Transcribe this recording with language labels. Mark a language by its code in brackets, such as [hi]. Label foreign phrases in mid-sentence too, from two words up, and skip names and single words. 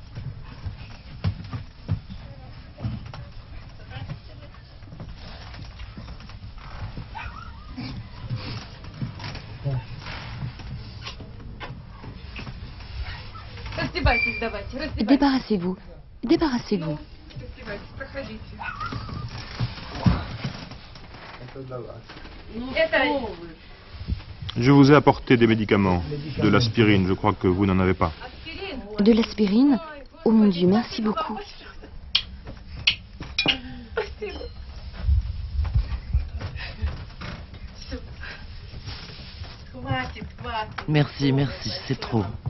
[ru] Раздевайтесь, давайте, раздевайтесь. [fr] Débarrassez-vous. Débarrassez-vous. [ru] Раздевайтесь, проходите. [fr] Je vous ai apporté des médicaments, de l'aspirine, je crois que vous n'en avez pas. De l'aspirine? Oh mon Dieu, merci beaucoup. Merci, merci, c'est trop.